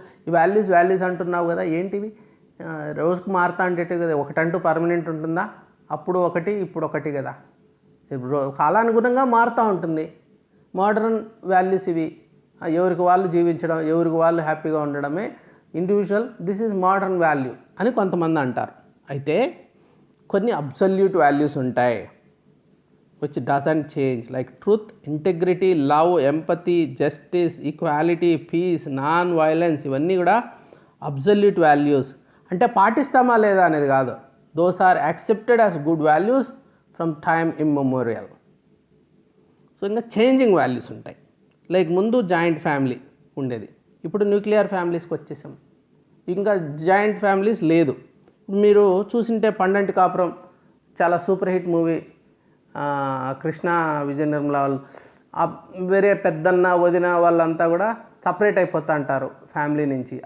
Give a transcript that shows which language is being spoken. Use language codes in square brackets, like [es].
[te] ఈ వాల్యూస్ అంటున్నావు కదా, ఏంటివి? రోజుకు మారుతా అంటే కదా, ఒకటంటూ పర్మనెంట్ ఉంటుందా? అప్పుడు ఒకటి, ఇప్పుడు ఒకటి కదా. కాలానుగుణంగా మారుతూ ఉంటుంది. మోడర్న్ వాల్యూస్ ఇవి, ఎవరికి వాళ్ళు జీవించడం, ఎవరికి వాళ్ళు హ్యాపీగా ఉండడమే individual, [en] this is modern value [te] అని కొంతమంది అంటారు. అయితే కొన్ని అబ్సల్యూట్ వాల్యూస్ ఉంటాయి [en] which doesn't change, like truth, integrity, love, empathy, justice, equality, peace, non-violence, [te] ఇవన్నీ కూడా అబ్సల్యూట్ వాల్యూస్. అంటే పాటిస్తామా లేదా అనేది కాదు, [en] Those are accepted as good values from time immemorial. [te] So ఇంకా చేంజింగ్ వాల్యూస్ ఉంటాయి. లైక్ ముందు జాయింట్ ఫ్యామిలీ ఉండేది, ఇప్పుడు న్యూక్లియర్ ఫ్యామిలీస్కి వచ్చేసాం. ఇంకా జాయింట్ ఫ్యామిలీస్ లేదు. మీరు చూసింటే పండంటి కాపురం చాలా super hit movie, Krishna Vijaya Nirmala వాళ్ళు, వేరే పెద్దన్న వదిన వాళ్ళంతా కూడా సపరేట్ అయిపోతూ అంటారు ఫ్యామిలీ నుంచి.